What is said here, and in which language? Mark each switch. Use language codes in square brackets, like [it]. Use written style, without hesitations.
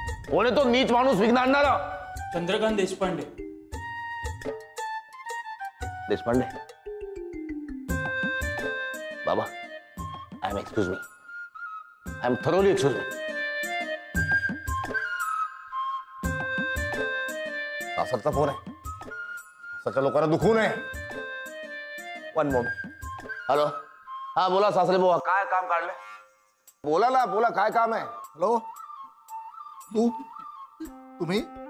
[mr] कोण आहे तो नीच माणूस विघ्न आणणारा? चंद्रकांत देशपांडे. [en] देशपांडे बाबा, I am excuse me, I am thoroughly excuse me. [mr] सासरचा phone आहे. सासरच्या लोकांना दुखू नये. [en] One moment. [mr] हॅलो, हा बोला सासरे बुवा, काय काम काढले? बोला ना, बोला, काय काम आहे? हॅलो, तुम्ही